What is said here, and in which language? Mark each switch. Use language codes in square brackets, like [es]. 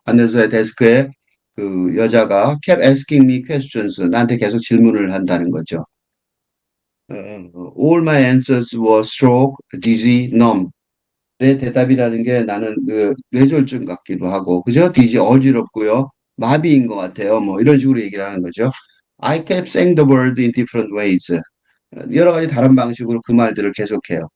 [ko] 안내소의 데스크에 그 여자가 [en] kept asking me questions. [ko] 나한테 계속 질문을 한다는 거죠. [en] All my answers were stroke, dizzy, numb. [ko] 내 대답이라는 게 나는 그 뇌졸중 같기도 하고, 그죠? dizzy 어지럽고요. 마비인 것 같아요. 뭐 이런 식으로 얘기를 하는 거죠. [en] I kept saying the word in different ways. [ko] 여러 가지 다른 방식으로 그 말들을 계속해요.